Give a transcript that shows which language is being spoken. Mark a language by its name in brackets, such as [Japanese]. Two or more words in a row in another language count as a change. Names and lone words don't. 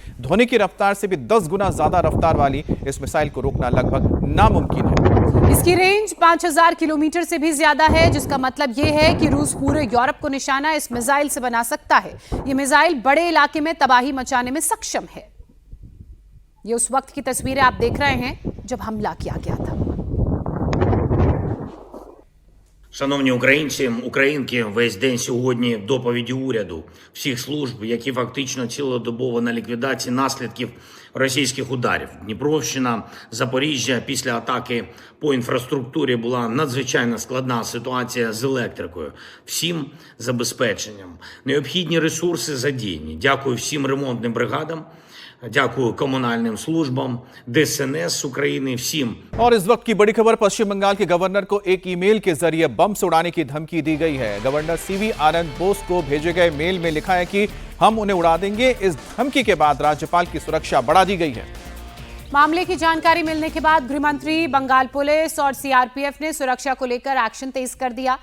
[Hindi] ध्वनि की रफ्तार से भी 10 गुना ज्यादा रफ्तार वाली इस मिसाइल को रोकना लगभग नामुमकिन है। इसकी रेंज 5000 किलोमीटर से भी ज्यादा है, जिसका मतलब यह है कि रूस पूरे यूरोप को निशाना इस मिसाइल से बना सकता है। यह मिसाइल बड़े इलाके में तबाही मचाने में सक्षम है। ये उस वक्त की तस्वीरें आप देख रहे हैं जब हमला किया गया था। [Ukrainian] Шановні українці, українки, весь день сьогодні доповіді уряду всіх служб, які фактично цілодобово на ліквідації наслідків російських ударів. Дніпровщина, Запоріжжя після атаки по інфраструктурі була надзвичайно складна ситуація з електрикою. Всім забезпеченням. Необхідні ресурси задіяні. Дякую всім ремонтним бригадам. Дякую комунальним службам, ДСНС України, всім। [Hindi] और इस वक्त की बड़ी खबर, पश्चिम बंगाल के गवर्नर को एक ईमेल के जरिए बम से उड़ाने की धमकी दी गई है। गवर्नर सीवी आनंद बोस को भेजे गए मेल में लिखा है कि हम उन्हें उड़ा देंगे। इस धमकी के बाद राज्यपाल की सुरक्षा बढ़ा दी गई है। मामले की जानकारी मिलने के बाद गृहमंत्री, बंगाल पुलिस और सीआरपीएफ ने सुरक्षा को लेकर एक्शन तेज कर दिया।